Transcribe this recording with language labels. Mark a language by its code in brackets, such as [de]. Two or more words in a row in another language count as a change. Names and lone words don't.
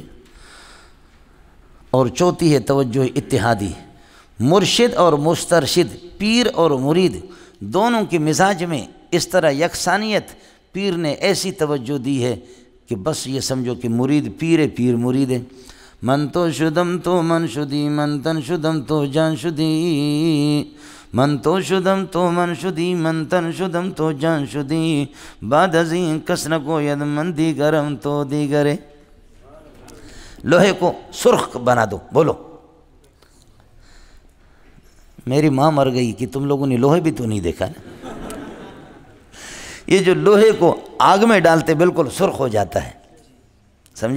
[ur] اور چوتھی ہے توجہ اتحادی۔ مرشد اور مسترشد، پیر اور مرید، دونوں کے مزاج میں اس طرح یکسانیت پیر نے ایسی توجہ دی ہے کہ بس یہ سمجھو کہ مرید پیر ہے، پیر مرید ہے۔ [fa] من تو شدم تو من شدی، من تن شدم تو جان شدی، من تو شدم تو من شدی، من تن شدم تو جان شدی، بعد ازیں کس نہ گوید من دیگرم تو دیگرے۔ [ur] لوہے کو سرخ بنا دو، بولو میری ماں مر گئی کہ تم لوگوں نے لوہے بھی تو نہیں دیکھا نا۔ یہ جو لوہے کو آگ میں ڈالتے بالکل سرخ ہو جاتا ہے، سمجھے؟